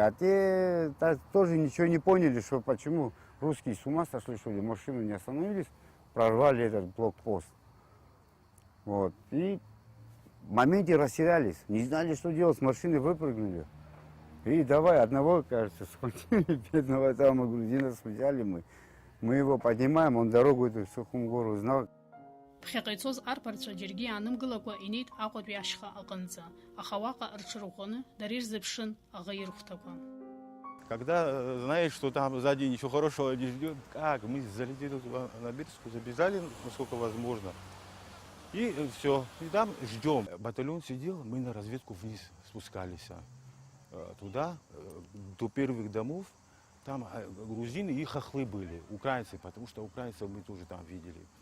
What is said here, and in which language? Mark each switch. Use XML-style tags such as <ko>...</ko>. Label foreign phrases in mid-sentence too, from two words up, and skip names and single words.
<ru>А те тоже ничего не поняли, что почему русские с ума сошли, что ли, машину не остановились, прорвали этот блокпост. Вот. И в моменте растерялись, не знали, что делать, с машины выпрыгнули. И давай, одного, кажется, схватили, бедного там грузина взяли мы его поднимаем, он дорогу эту в Сухум гору знал.</ru> <ab>Ԥхьаҟа ицоз арԥарцәа џьаргьы иаанымгылакәа инеит Аҟәатәи ашьха аҟынӡа, аха уаҟа рҽырӷәӷәаны дара ирзыԥшын аӷа ирхәҭақәа.</ab> <ru>Когда знаешь, что там сзади ничего хорошего не ждет, как мы залетели на Бирску, забежали, насколько возможно. И все, и там ждем. Батальон сидел, мы на разведку вниз спускались. Туда, до первых домов, там грузины и хохлы были, украинцы, потому что украинцев мы тоже там видели.</ru>